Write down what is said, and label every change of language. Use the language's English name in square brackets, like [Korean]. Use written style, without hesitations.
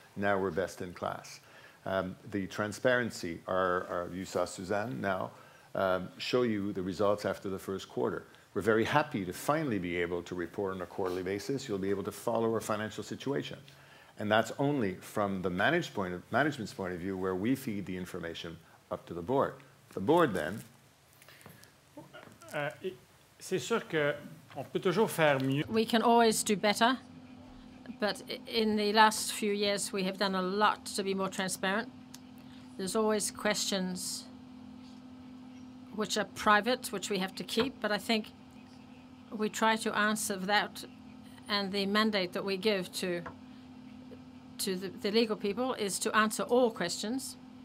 [English] Now we're best in class. The transparency, you saw Suzanne now show you the results after the first quarter. We're very happy to finally be able to report on a quarterly basis. You'll be able to follow our financial situation. And that's only from the management's point of view, where we feed the information up to the board. The board then... [French] C'est sûr qu'on peut toujours faire mieux. [English] We can always do better, but in the last few years we have done a lot to be more transparent. There's always questions which are private, which we have to keep, but I think we try to answer that, and the mandate that we give to the legal people is to answer all questions.